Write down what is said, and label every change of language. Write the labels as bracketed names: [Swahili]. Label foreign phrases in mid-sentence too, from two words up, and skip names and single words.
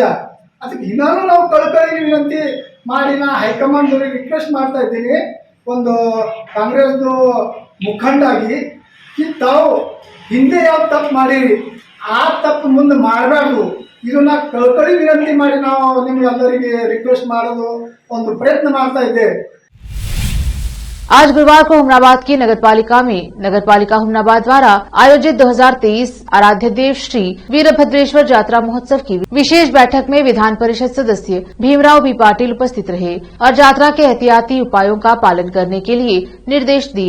[Kannada] ಅದಕ್ಕೆ ಇನ್ನೂ ನಾವು ಕಳ್ಕಳಿ ವಿನಂತಿ ಮಾಡಿ ನಾ ಹೈಕಮಾಂಡ್ದವ್ರಿಗೆ ರಿಕ್ವೆಸ್ಟ್ ಮಾಡ್ತಾ ಇದ್ದೀನಿ, ಒಂದು ಕಾಂಗ್ರೆಸ್ದು ಮುಖಂಡಾಗಿ ತಾವು ಹಿಂದೆ ಯಾವ ತಪ್ಪು ಮಾಡಿರಿ ಆ ತಪ್ಪು ಮುಂದೆ ಮಾಡಬಾರ್ದು. ಇದನ್ನ ಕಳ್ಕಳಿ ವಿನಂತಿ ಮಾಡಿ ನಾವು ನಿಮ್ಗೆಲ್ಲರಿಗೆ ರಿಕ್ವೆಸ್ಟ್ ಮಾಡೋದು ಒಂದು ಪ್ರಯತ್ನ ಮಾಡ್ತಾ ಇದ್ದೇವೆ. [Hindi] आज गुरुवार को हुमनाबाद की नगरपालिका हुमनाबाद द्वारा आयोजित 2023 आराध्य देव श्री वीरभद्रेश्वर यात्रा महोत्सव की विशेष बैठक में विधान परिषद सदस्य भीमराव बी पाटिल उपस्थित रहे और यात्रा के एहतियाती उपायों का पालन करने के लिए निर्देश दिए।